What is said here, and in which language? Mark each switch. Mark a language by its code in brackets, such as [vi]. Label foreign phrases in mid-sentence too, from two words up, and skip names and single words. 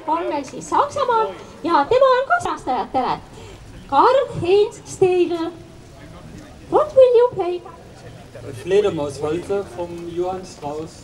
[et] meil siis Saksamaal ja tema on ka sõnastajatele. Karl-Heinz Steiger. [en] What will you play? [de] Fledermauswalzer vom Johann Strauss.